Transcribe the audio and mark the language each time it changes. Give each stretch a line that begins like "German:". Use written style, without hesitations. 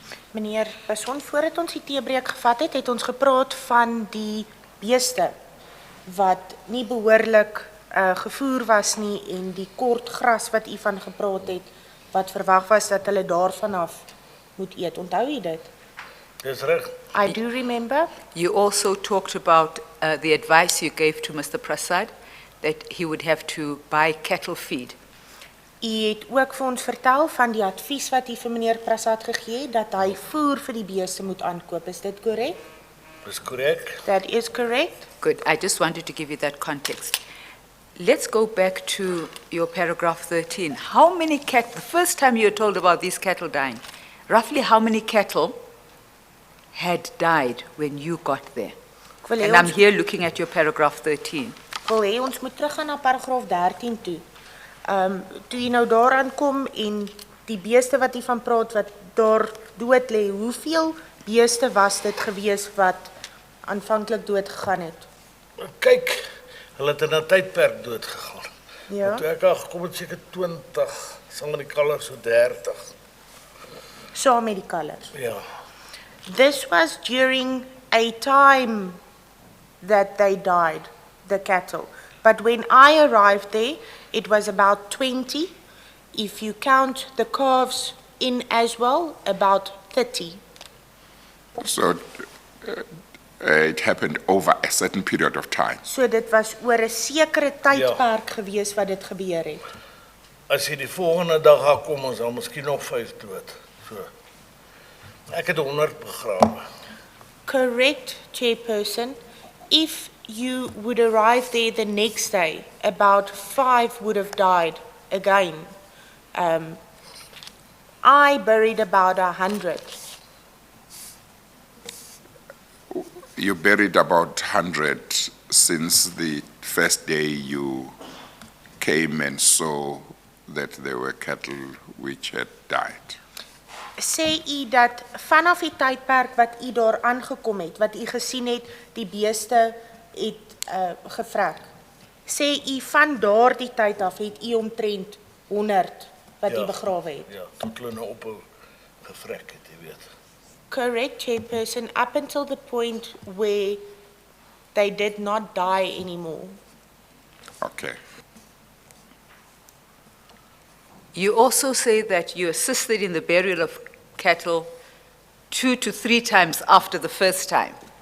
Afrikaans: Meneer Passon, voordat ons die teebreek gevat het, het ons gepraat van die beeste wat nie behoorlik gevoer was nie en die kort gras wat u van gepraat het, wat verwag was dat hulle daarvan af moet eet. Onthou jy dit? Dis reg.
English: I do remember. You also talked about the advice you gave to Mr. Prasad, that he would have to buy cattle feed.
Afrikaans: U het ook vir ons vertel van die advies wat u vir meneer Prasad gegee het, dat hy voer vir die beeste moet aankoop. Is dit korrek? Dis korrek.
English: That is correct. Good. I just wanted to give you that context. Let's go back to your paragraph 13. How many cattle, the first time you were told about these cattle dying, roughly how many cattle had died when you got there?
Afrikaans: Ek wil hê
English: And I'm
Afrikaans: ons,
English: here looking at your paragraph 13.
Afrikaans: wil hê ons moet teruggaan na paragraaf 13 toe. Toe jy nou daaraan kom en die beeste wat jy van praat wat daar dood lê, hoeveel beeste was dit gewees wat aanvanklik dood gegaan het? Kyk, hulle het in 'n tydperk dood gegaan. Ja. Toe ek al gekom het seker 20, saam met die kalvers so 30. Saam met die kalvers. Ja.
English: This was during a time that they died, the cattle. But when I arrived there, it was about 20. If you count the calves in as well, about 30. So it happened over a certain period of time.
Afrikaans: So dit was oor 'n sekere tydperk gewees wat dit gebeur het. As jy die volgende dag gaan kom, ons sal miskien nog 5 dood. So. Ek het 100 begrawe.
English: Correct, Chairperson. If you would arrive there the next day, about 5 would have died again. I buried about 100. You buried about 100 since the first day you came and saw that there were cattle which had died.
Afrikaans: Sê u dat vanaf die tydperk wat u daar aangekom het, wat u gesien het, die beeste het gevrek. Sê u van daardie tyd af het u omtrent 100 wat u begrawe het. Ja, tot hulle nou ophou gevrek het, jy weet.
English: Correct, Chairperson, up until the point where they did not die anymore. Okay. You also say that you assisted in the burial of cattle 2 to 3 times after the first time.